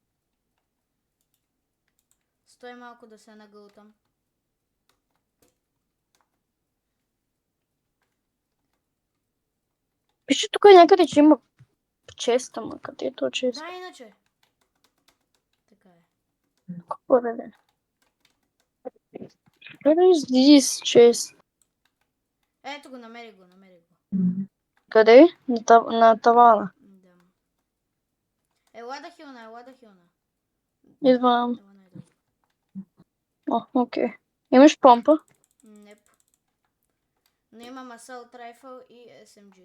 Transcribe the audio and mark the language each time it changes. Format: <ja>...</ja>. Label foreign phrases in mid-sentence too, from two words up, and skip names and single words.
<bg>Стой малко да се нагълтам. Пише тук някъде, че има чест, ама къде е то чест? Да, иначе. Така е. Какво да е?</bg> <en>Where is this chest?</en> <bg>Ето го, намери го. Къде? На тавана. Да. Ела да хилна. Идвам. Ела най-долу. О, окей. Имаш помпа? Неп. Но имам</bg> <en>Assault Rifle</en> <bg>и SMG.</bg>